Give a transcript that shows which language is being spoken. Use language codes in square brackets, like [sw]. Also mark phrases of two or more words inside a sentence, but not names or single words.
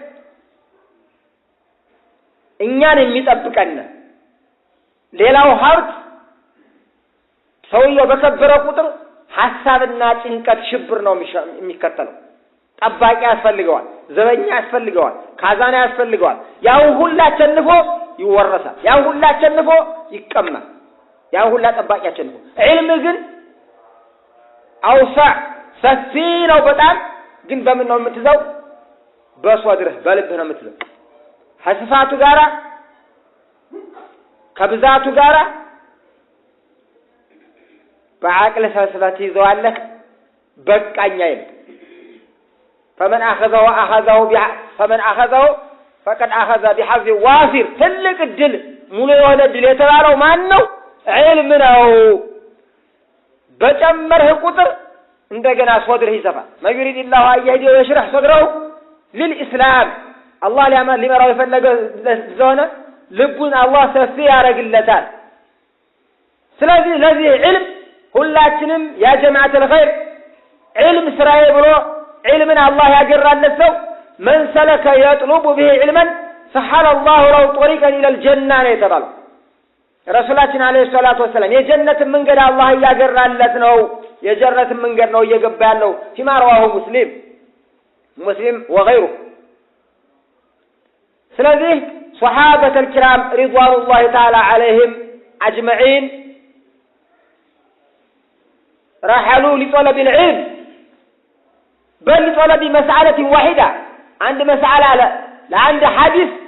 [am] እኛን የሚጠብቀን ሌላው ሀብት ሰውየው በከበረ ቁጥር ሐሳብና ጭንቀት ሽብር ነው የሚከተለው። ጠባቂ ያስፈልገዋል፣ ዘበኛ ያስፈልገዋል፣ ካዛና ያስፈልገዋል። ያው ሁላ አቸንፎ ይወረሳል፣ ያው ሁላ አቸንፎ ይቀማል፣ ያው ሁላ ጠባቂ አቸንፎ። ዒልም ግን አውሳዕ ሰፊ ነው በጣም ግን በምን ነው የምትዘው? በሶድርህ በልብህ ነው የምትዘው። ከስፋቱ ጋራ ከብዛቱ ጋራ በአቅል ሰብስበት ይዘዋለህ በቃኛ ይል [ar] فمن أخذه فقد أخذ بحظ وافر [am] ትልቅ ድል ሙሉ የሆነ ድል የተባለው ማን ነው? ዒልም ነው። በጨመርህ ቁጥር እንደገና ሶድርህ ይሰፋል። [ar] من يرد الله أن يهديه ويشرح صدره للإسلام [am] الله ሊመራው የፈለገ ዘሆነ ልቡን አላህ ሰፊ ያረግለታል። ስለዚህ ለዚህ ዒልም ሁላችንም [ar] يا جماعة الخير [am] ዒልም ስራዬ ብሎ ዒልምን አላህ ያገራለት ሰው [ar] من سلك يطلب به علما سهل الله له طريقا الى الجنه [am] ነው የተባለው። ረሱላችን [ar] عليه الصلاة والسلام [am] የጀነትን መንገድ አላህ ያገራለት ነው። የጀነትን መንገድ ነው እየገባ ያለው [ar] فيما رواه مسلم وغيره። ስለዚህ صحابة الكرام رضوان الله تعالى عليهم اجمعين رحلوا لطلب العلم بل لطلب مسألة واحدة عند مسألة لعند حديث